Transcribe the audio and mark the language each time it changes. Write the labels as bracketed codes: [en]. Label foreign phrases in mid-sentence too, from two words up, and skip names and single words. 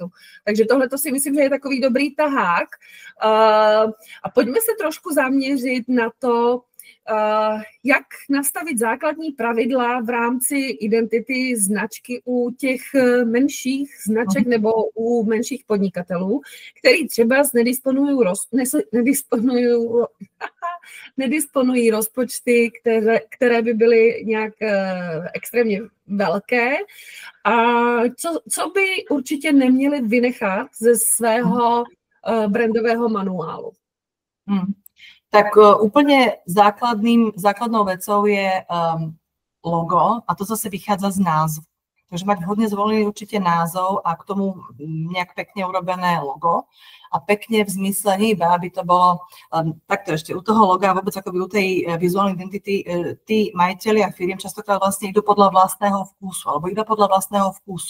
[cs] Takže tohle to si myslím, že je takový dobrý tahák. A pojďme se trošku zaměřit na to, jak nastavit základní pravidla v rámci identity značky u těch menších značek nebo u menších podnikatelů, který třeba nedisponují rozpočty, které by byly nějak extrémně velké. A co by určitě neměli vynechat ze svého brandového manuálu? [sk] Tak úplne základnou vecou je logo a to zase vychádza z názvu. Takže mať vhodne zvolený určite názov a k tomu nejak pekne urobené logo a pekne v zmysle nie iba, aby to bolo takto ešte u toho loga, vôbec akoby u tej vizuálnej identity, tí majitelia firiem častokrát vlastne idú podľa vlastného vkusu alebo iba podľa vlastného vkusu.